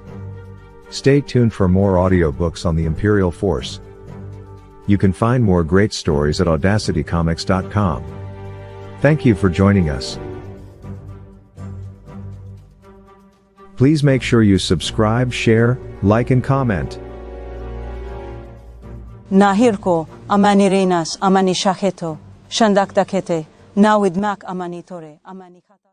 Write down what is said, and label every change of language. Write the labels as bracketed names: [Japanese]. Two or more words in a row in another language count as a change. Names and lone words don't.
[English] Stay tuned for more audiobooks on the Empyreal Force. You can find more great stories at audacitycomics.com. Thank you for joining us. Please make sure you subscribe, share, like and comment. Nahirko, Amani Renas, Amani Shaketo, Shandaktakete, Nawidmak Amani Tore, Amani